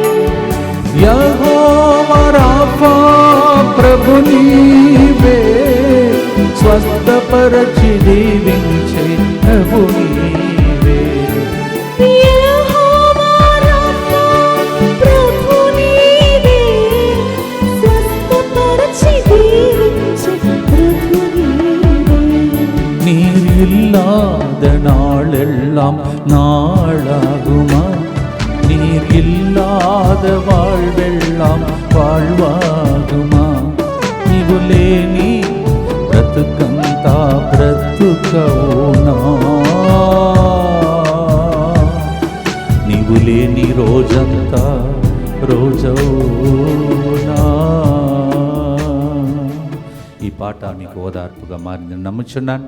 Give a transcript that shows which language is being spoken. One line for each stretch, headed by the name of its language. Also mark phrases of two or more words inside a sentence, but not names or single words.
Telugu: యెహోవా రాఫా ప్రభు నీవే, స్వస్థపరచి దీవించే ప్రభు నీవే. యెహోవా రాఫా ప్రభు నీవే, స్వస్థపరచి దీవించే ప్రభు నీవే.
Tamil: நீர் இல்லாத நாளெல்லாம் நாளாகுமா, நீர் இல்லாத வாழ்வெல்லாம் வாழ்வாகுமா,
Telugu: నీవు లేని బ్రతుకంతా బ్రతుకవునా, నీవు లేని రోజంతా రోజవునా. ఈ పాట మీకు ఓదార్పుగా మారిందని నమ్ముచున్నాను.